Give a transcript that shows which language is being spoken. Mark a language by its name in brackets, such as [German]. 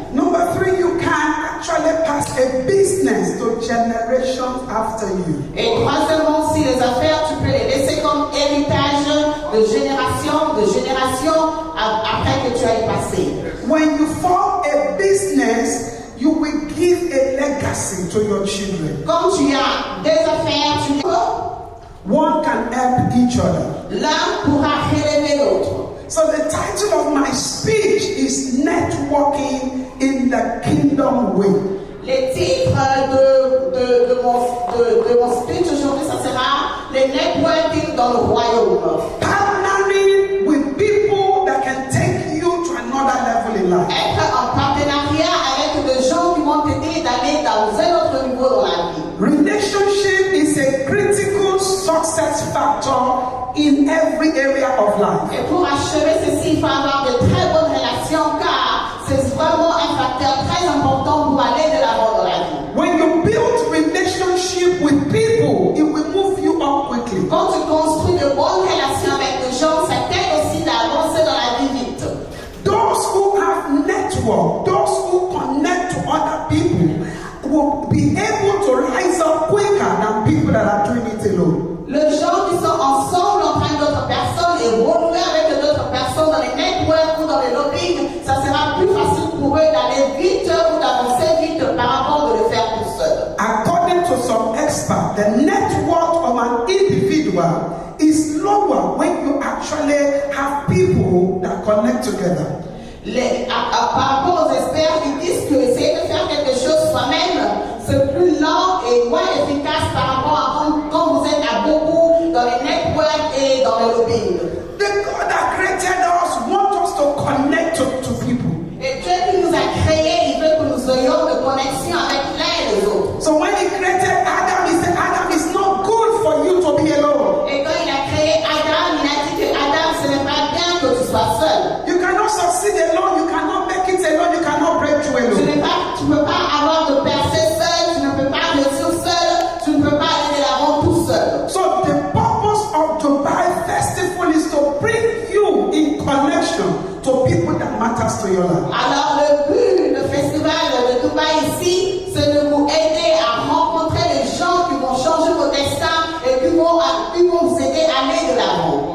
[English] Number three, you can actually pass a business to generations after you. [French] Et troisièmement, si les affaires, tu peux les laisser comme héritage de génération après que tu aies passé. [English] When you form a business, you will give a legacy to your children. [French] Quand tu as des affaires, tu peux. [English] One can help each other. [French] L'un pourra relever l'autre. [English] So the title of my speech is Networking in the Kingdom Way. [French] Le titre de mon speech aujourd'hui, ça sera le networking dans le royaume. [English] Partnering with people that can take you to another level in life. [French] Être en partenariat avec des gens qui vont t'aider d'aller dans un autre niveau dans la vie. [English] Relationship is a critical success factor in every area of life. [French] Et pour achever ceci, il faut avoir de très bonnes relations car c'est vraiment un facteur très important pour aller de l'avant dans la vie. [English] When you build relationship with people, it will move you up quickly. [French] Quand tu construis de bonnes relations avec des gens, ça t'aide aussi d'avancer dans la vie vite. [English] Those who have network, those who connect to other people, will be able to rise up quicker than people that are doing it alone. [French] Les gens qui sont ensemble en train d'autres personnes et renouer avec d'autres personnes dans les networks ou dans les lobbying, ça sera plus facile pour eux d'aller vite ou d'avancer vite par rapport de le faire tout seul. [English] According to some experts, the net worth of an individual is lower when you actually have people that connect together. [French] Par rapport aux experts, ils disent que essayer de faire quelque chose soi-même, c'est plus lent et moins efficace par rapport à quand vous êtes à beaucoup dans les networks et dans le lobbying. [English] The God that created us wants us to connect to people. [French] Et Dieu qui nous a créés, il veut que nous ayons de connexion avec l'un et les autres. [English] So when he created Adam, he said, Adam, is not good for you to be alone. [French] Et quand il a créé Adam, il a dit que Adam, ce n'est pas bien que tu sois seul. [English] You cannot succeed alone. You cannot make it alone. You cannot break through alone. [French] Tu ne peux pas avoir de percée seul, tu ne peux pas réussir seul, tu ne peux pas aller de l'avant tout seul. [English] So the purpose of Dubai Festival is to bring you in connection to people that matters to your life. [French] Alors le but du festival de Dubaï ici, c'est de vous aider à rencontrer les gens qui vont changer vos destins et qui vont vous aider à aller de l'avant.